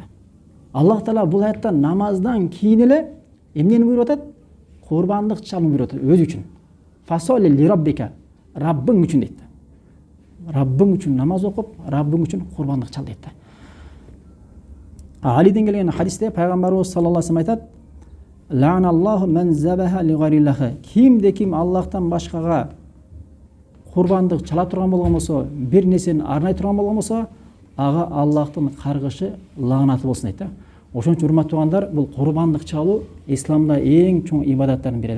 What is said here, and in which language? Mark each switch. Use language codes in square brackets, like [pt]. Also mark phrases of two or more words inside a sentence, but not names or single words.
[ky] Аллах Таала бул аятта намаздан кийин эле эмнени буйруп атат? Курбандык чалууну буйруп атат өзү үчүн. [ar] فصل لربك, [ky] Раббың үчүн дейт. Раббың үчүн намаз окуп, Раббың үчүн курбандык чал дейт. Алиден келген хадисте пайгамбарыбыз [ar] صلى الله عليه وسلم [ky] айтат: [ar] "لعن الله من ذبح لغير الله". [ky] Кимде ким Аллахтан башкага курбандык чала турган болгон болсо, бир нерсени арнай турган болгон болсо, ага Аллахтын каргышы, лаанаты болсун дейт. Ошон үчүн урматтуу туугандар, бул курбандык чалуу исламда эң чоң ибадаттардын бири да.